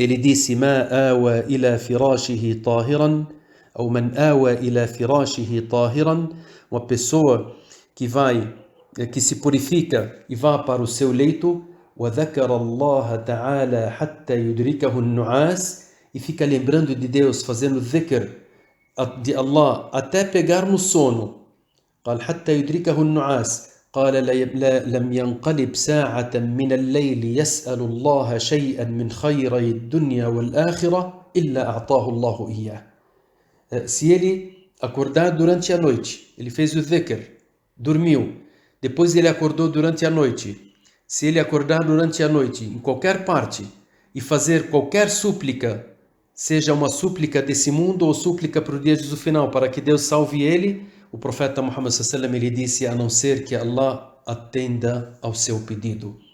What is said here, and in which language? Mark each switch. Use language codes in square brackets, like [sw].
[pt] Ele disse: [ar] "Ma awa ila firashihi tahiran, [pt] ou man awa ila firashihi tahiran", uma pessoa que se purifica e vá para o seu leito, [ar] وَذَكَرَ اللَّهَ تَعَالَى حَتَّى يُدْرِكَهُ النُّعَاسِ, [pt] e fica lembrando de Deus, fazendo dhikr de Allah até pegar no sono. [ar] قال حتى يدركه النعاس قال لم ينقلب ساعة من الليل يسأل الله شيئا من خيري الدنيا والآخرة إلا أعطاه الله إياه. [pt] Se ele acordar durante a noite, ele fez o dhikr, dormiu, depois ele acordou durante a noite. Se ele acordar durante a noite, em qualquer parte, e fazer qualquer súplica, seja uma súplica desse mundo ou súplica para o dia do final, para que Deus salve ele, o profeta Muhammad sallallahu alaihi wasallam, ele disse: a não ser que Allah atenda ao seu pedido.